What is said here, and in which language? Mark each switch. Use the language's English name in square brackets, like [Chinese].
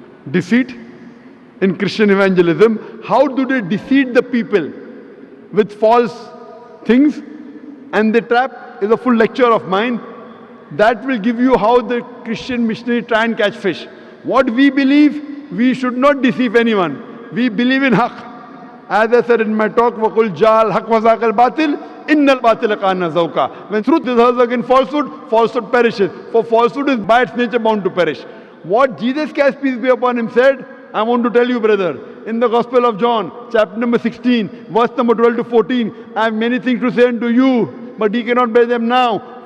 [English] Deceit in Christian evangelism. How do they deceive the people with false things? And they trap is a full lecture of mine. That will give you how the Christian missionary try and catch fish. What we believe, we should not deceive anyone. We believe in haqq. As I said in my talk, [Arabic] وَقُلْ جَعَ الْحَقْ وَزَاقَ الْبَاطِلِ إِنَّ الْبَاطِلَ كَانَ زَوْقًا. [English] When truth is hers against falsehood, falsehood perishes. For falsehood is by its nature bound to perish. What Jesus Christ, peace be upon him, said, I want to tell you, brother, in the Gospel of John, chapter number 16, verse number 12 to 14, I have many things to say unto you, but ye cannot bear them now.